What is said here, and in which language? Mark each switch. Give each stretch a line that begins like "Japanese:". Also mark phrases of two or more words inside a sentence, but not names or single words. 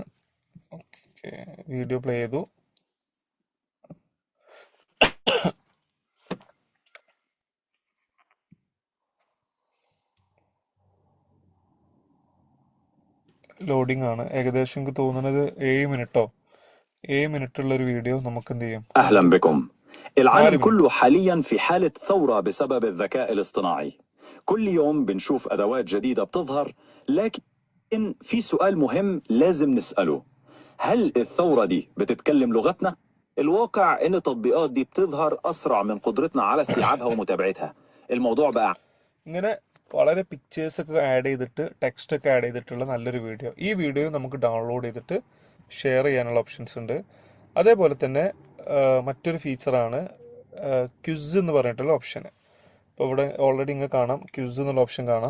Malayalam: ഓക്കെ, വീഡിയോ പ്ലേ ചെയ്തു. ലോഡിംഗ് ആണ്. ഏകദേശം എനിക്ക് തോന്നുന്നത് 7 മിനിറ്റുള്ളൊരു വീഡിയോ നമുക്ക് എന്ത് ചെയ്യും.
Arabic: أهلا بكم. العالم كله حاليا في حالة ثورة بسبب الذكاء الاصطناعي. كل يوم بنشوف أدوات جديدة بتظهر، لكن في سؤال مهم لازم نسأله: هل الثورة دي بتتكلم لغتنا؟ الواقع إن التطبيقات دي بتظهر أسرع من قدرتنا على استيعابها ومتابعتها. الموضوع بقى
Malayalam: ഇങ്ങനെ വളരെ പിക്ചേഴ്സൊക്കെ ആഡ് ചെയ്തിട്ട് ടെക്സ്റ്റൊക്കെ ആഡ് ചെയ്തിട്ടുള്ള നല്ലൊരു വീഡിയോ. ഈ വീഡിയോ നമുക്ക് ഡൗൺലോഡ് ചെയ്തിട്ട് ഷെയർ ചെയ്യാനുള്ള ഓപ്ഷൻസ് ഉണ്ട്. അതേപോലെ തന്നെ മറ്റൊരു ഫീച്ചറാണ് ക്വിസ് എന്ന് പറഞ്ഞിട്ടുള്ള ഓപ്ഷന്. ഇപ്പോൾ ഇവിടെ ഓൾറെഡി ഇങ്ങനെ കാണാം, ക്വിസ് എന്നുള്ള ഓപ്ഷൻ കാണാം.